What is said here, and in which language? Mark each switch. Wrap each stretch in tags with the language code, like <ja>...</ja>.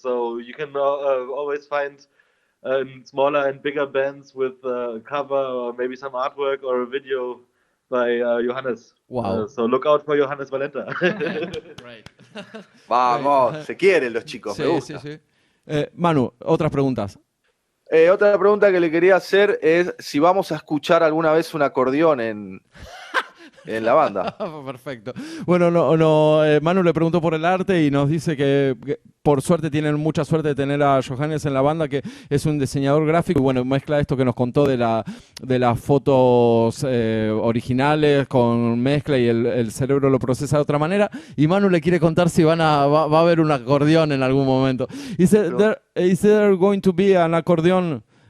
<en>So you can always find smaller and bigger bands with a cover or maybe some artwork or a video by Johannes. Wow. So look out for Johannes Valenta. Right.</en> <es>Vamos, se quieren los chicos, Sí, me gusta. sí, sí. Manu, otras preguntas. Otra pregunta que le quería hacer es si vamos a escuchar alguna vez un acordeón en la banda. Perfecto. Bueno, Manu le preguntó por el arte y nos dice que por suerte tienen mucha suerte de tener a Johannes en la banda, que es un diseñador gráfico y bueno, mezcla esto que nos contó de las fotos originales con mezcla y el cerebro lo procesa de otra manera. Y Manu le quiere contar si va a haber un acordeón en algún momento.</es> <en>Is there going to be an acordeón?</en>